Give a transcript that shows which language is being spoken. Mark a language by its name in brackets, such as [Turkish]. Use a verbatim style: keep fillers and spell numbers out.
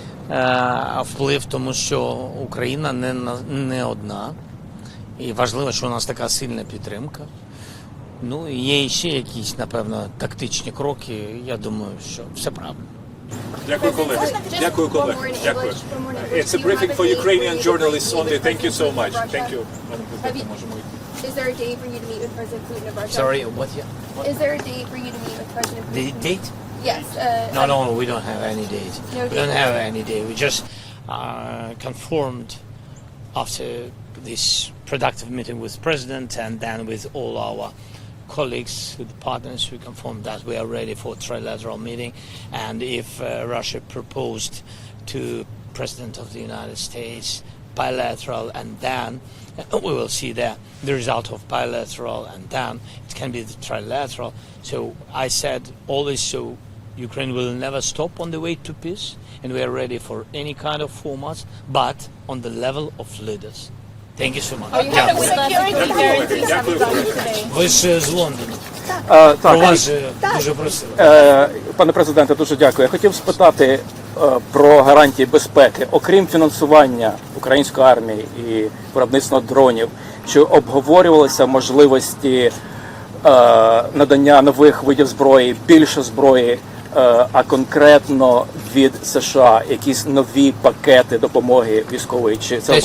[Ukrainian] Е, вплив, тому що Україна не, на- не одна. І важливо, що у нас така сильна підтримка. Ну, і є ще якісь, напевно, тактичні кроки. Я думаю, що все правильно. Дякую, колеги. Дякую, колеги. Дякую. [English] It's a briefing for Ukrainian journalists only. Thank you so much. Thank you. [Ukrainian] Пане президенте, можемо йти. [English] Is there a day for you to meet with President Putin of Russia? Sorry, what? Yeah? Is there a day for you to meet with President Putin? The date? Yes. Uh, No, no, we don't have any date. No We date. don't have any date. We just uh, confirmed after this productive meeting with President and then with all our colleagues, with partners, we confirmed that we are ready for trilateral meeting. And if uh, Russia proposed to President of the United States bilateral, and then uh, we will see the, the result of bilateral, and then it can be the trilateral. So I said always, so Ukraine will never stop on the way to peace, and we are ready for any kind of formats, but on the level of leaders. Thank you so much. Oh, you have a security guarantee today. [Ukrainian] Ви ж з Лондона. Е, Про так, вас же дуже просили. е, пане президенте, дуже дякую. Я хотів спитати е, про гарантії безпеки, окрім фінансування української армії і виробництва дронів, чи обговорювалися можливості е, надання нових видів зброї, більше зброї, е, а конкретно від США, якісь нові пакети допомоги військової, чи це